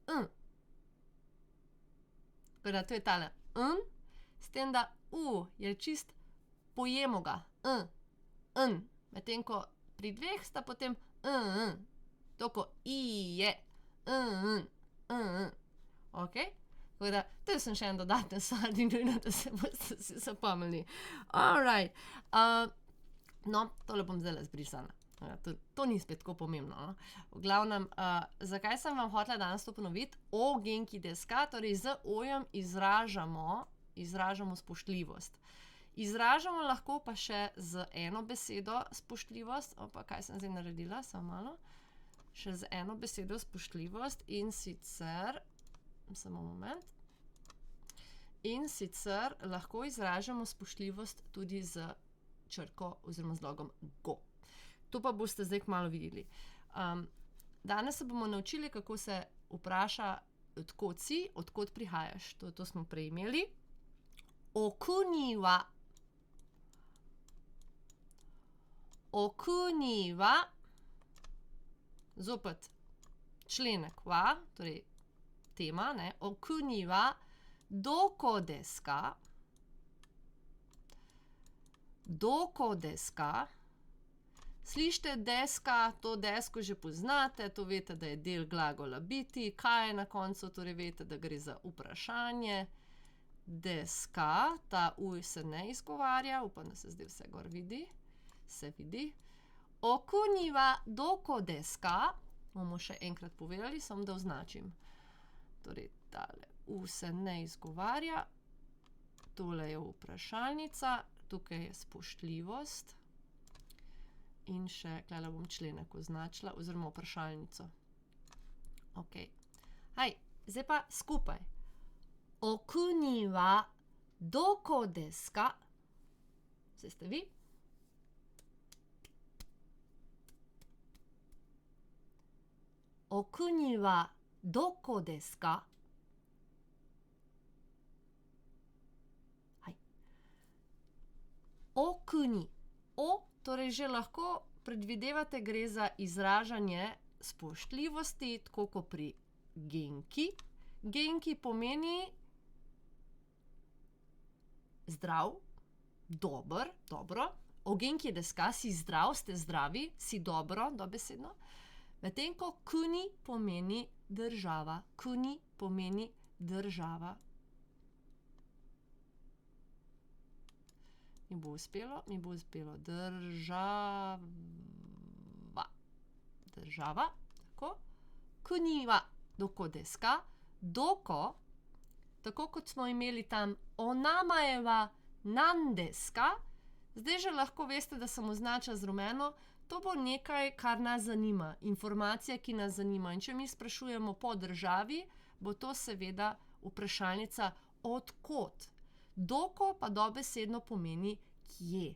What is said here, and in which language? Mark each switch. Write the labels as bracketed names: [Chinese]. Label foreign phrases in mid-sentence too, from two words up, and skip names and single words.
[Slovenian] Tako da to je tale s tem, da je čist pojemo ga, medtem ko pri dveh sta potem to ko i je, okej? Tako da, to sem še en dodatna stvar, ni nujno, da se boste si zapomnili. Alright, no, tole bom zdajle zbrisala. To ni spet tako pomembno, no. V glavnem, zakaj sem vam hotela danes to ponoviti? [Japanese] お元気ですか, [Slovenian] torej z o-jem izražamo spoštljivost. Izražamo lahko pa še z eno besedo spoštljivost, opa, kaj sem zdaj naredila, samo malo, še z eno besedo spoštljivost in sicer, samo moment, in sicer lahko izražamo spoštljivost tudi z črko oziroma zlogom go. To pa boste zdaj kmalu videli. Danes se bomo naučili, kako se vpraša, od kod si, od kod prihajaš. To smo prej imeli. [Japanese] お国は. お国は. [Slovenian] Zopet členek wa, torej tema, ne. [Japanese] お国はどこですか？どこですか? [Slovenian] Slišite deska, to desko že poznate, to veste, da je del glagola biti, kaj je na koncu, torej veste, da gre za vprašanje. [Japanese] ですか, [Slovenian] ta uj se ne izgovarja, upam, da se zdaj vse gor vidi, se vidi. [Japanese] お国はどこですか? [Slovenian] Bomo še enkrat povedali, samo da označim. Torej, tale u se ne izgovarja, tole je vprašalnica, tukaj je spoštljivost. In še, tule bom členek označila, oziroma vprašalnico. Okej. Zdaj pa skupaj. [Japanese] お国はどこですか? [Slovenian] Zdaj ste vi. [Japanese] お国はどこですか? お国. [Slovenian] Torej že lahko predvidevate, gre za izražanje spoštljivosti, tako kot pri genki. Genki pomeni zdrav, dober, dobro. [Japanese] お元気ですか, [Slovenian] si zdrav, ste zdravi, si dobro, dobesedno. Medtem ko kuni pomeni država. Kuni pomeni država. Mi bo uspelo, država. Država, tako. [Japanese] 国はどこですか? Doko, [Slovenian] tako kot smo imeli tam [Japanese] お名前は何ですか? [Slovenian] Zdaj že lahko veste, da sem označila z rumeno, to bo nekaj, kar nas zanima, informacija, ki nas zanima. In če mi sprašujemo po državi, bo to seveda vprašalnica od kod. Doko pa dobesedno pomeni kje.